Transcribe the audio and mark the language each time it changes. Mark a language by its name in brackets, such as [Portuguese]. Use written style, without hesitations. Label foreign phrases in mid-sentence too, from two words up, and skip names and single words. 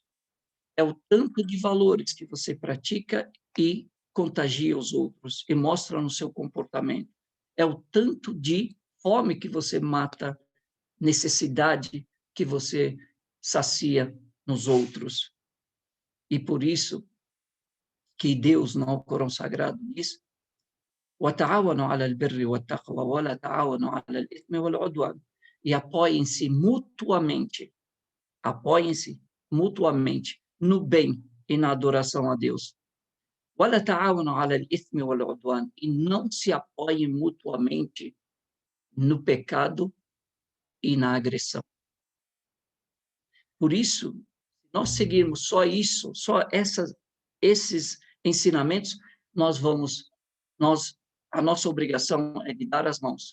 [Portuguese] É o tanto de valores que você pratica e contagia os outros e mostra no seu comportamento. É o tanto de fome que você mata, necessidade que você sacia nos outros. E por isso que Deus, no Alcorão Sagrado, diz: [Arabic] وَتَعَاوَنُوا عَلَى الْبِرِّ وَالتَّقْوَى وَلَا تَعَاوَنُوا عَلَى الْإِثْمِ وَالْعُدْوَانِ. [Portuguese] E apoiem-se mutuamente no bem e na adoração a Deus. [Arabic] وَلَا تَعَاوَنُوا عَلَى الْإِثْمِ وَالْعُدْوَانِ. [Portuguese] E não se apoiem mutuamente no pecado e na agressão. Por isso, se nós seguirmos só isso, só esses ensinamentos, a nossa obrigação é de dar as mãos.